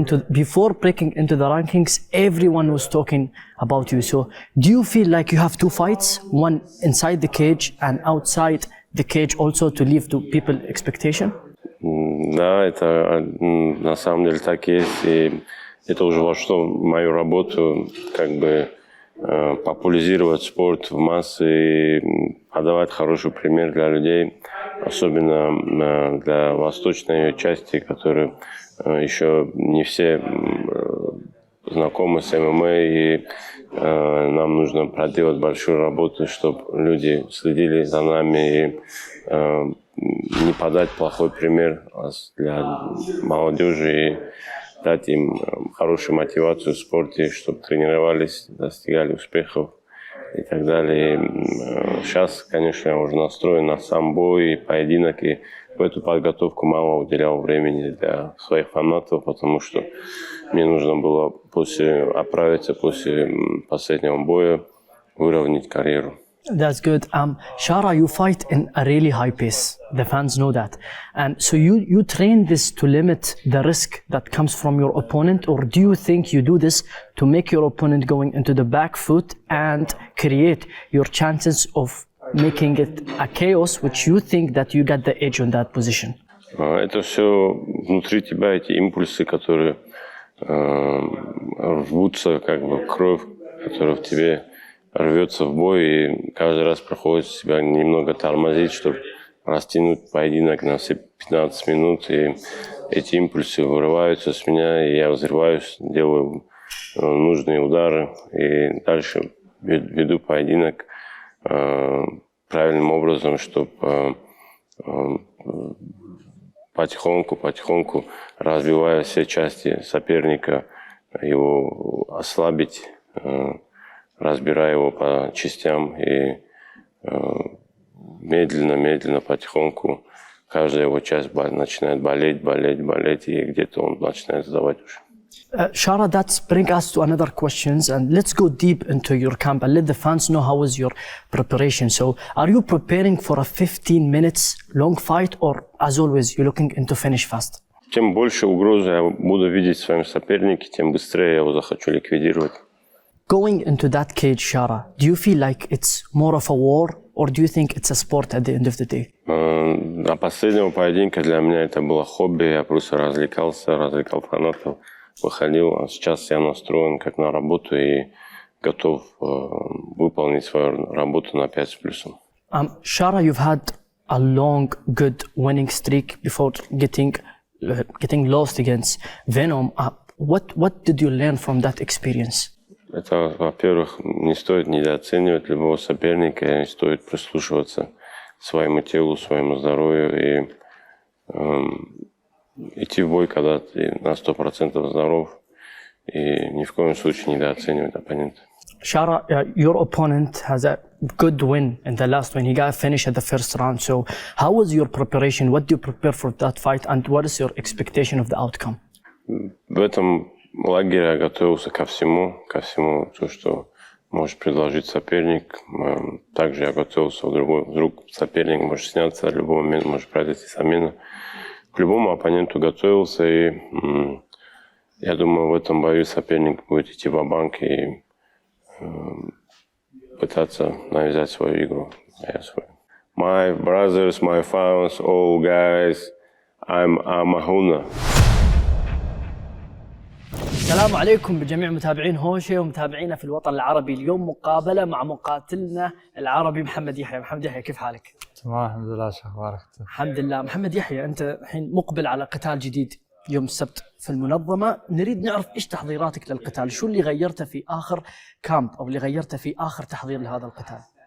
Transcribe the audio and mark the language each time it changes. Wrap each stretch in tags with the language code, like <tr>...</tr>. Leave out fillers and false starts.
<en>Before breaking into the rankings, everyone was talking about you. So do you feel like you have 2 fights, one inside the cage and outside the cage also, to leave to people expectation?</en> <ru>Да, это на самом деле так и есть, и это уже вошло в мою работу, как бы популяризировать спорт в массы и подавать хороший пример для людей, особенно для восточной части, которые еще не все знакомы с ММА, и нам нужно проделать большую работу, чтобы люди следили за нами и не подать плохой пример для молодежи и дать им хорошую мотивацию в спорте, чтобы тренировались, достигали успехов и так далее. Сейчас, конечно, я уже настроен на сам бой и поединок, и в эту подготовку мало уделял времени для своих фанатов, потому что мне нужно было оправиться после последнего боя, выровнять карьеру.</ru> <en>That's good. Shara, you fight in a really high pace. The fans know that. And so you train this to limit the risk that comes from your opponent, or do you think you do this to make your opponent going into the back foot and create your chances of making it a chaos, which you think that you get the edge on that position?</en> <ru>Это все внутри тебя, эти импульсы, которые рвутся, как бы кровь, которая в тебе рвется в бой, и каждый раз приходится себя немного тормозить, чтобы растянуть поединок на все 15 минут, и эти импульсы вырываются с меня, и я взрываюсь, делаю нужные удары, и дальше веду поединок правильным образом, чтобы потихоньку развивая все части соперника, его ослабить, разбирая его по частям, и медленно, потихоньку каждая его часть начинает болеть, и где-то он начинает сдавать уже.</ru> <en>Shara, that brings us to another questions, and let's go deep into your camp and let the fans know how was your preparation. So, are you preparing for a 15 minutes long fight, or as always, you're looking into finish fast?</en> <ru>Чем больше угрозы я буду видеть в своем сопернике, тем быстрее я его захочу ликвидировать.</ru> <en>Going into that cage, Shara, do you feel like it's more of a war, or do you think it's a sport at the end of the day?</en> <ru>До последнего поединка для меня это было хобби, я просто развлекал фанатов, выходил, а сейчас я настроен как на работу и готов выполнить свою работу на 5 с плюсом.</ru> <en>Shara, you've had a long, good winning streak before getting lost against Venom. What did you learn from that experience?</en> <ru>Это, во-первых, не стоит недооценивать любого соперника, не стоит прислушиваться к своему телу, своему здоровью и идти в бой, когда ты на 100% здоров, и ни в коем случае недооценивать оппонента.</ru> <en>Shara, your opponent has a good win in the last one. He got a finish at the first round. So how was your preparation? What do you prepare for that fight, and what is your expectation of the outcome?</en> <ru>В этом лагере я готовился ко всему, то, что может предложить соперник. Также я готовился, вдруг соперник может сняться, в любой момент может произойти замена. К любому оппоненту готовился, и я думаю, в этом бою соперник будет идти ва-банк и пытаться навязать свою игру.</ru> <en>My brothers, my fans, all guys, I'm Mahuna.</en> <ar>السلام عليكم بجميع متابعين هوشة ومتابعينا في الوطن العربي. اليوم مقابلة مع مقاتلنا العربي محمد يحيا. محمد يحيا، كيف حالك؟ تمام الحمد لله. شو اخبارك؟ الحمد لله. محمد يحيا، انت الحين مقبل على قتال جديد يوم السبت في المنظمة. نريد نعرف إيش تحضيراتك للقتال، شو اللي غيرته في آخر كامب أو اللي غيرته في آخر تحضير لهذا القتال؟</ar>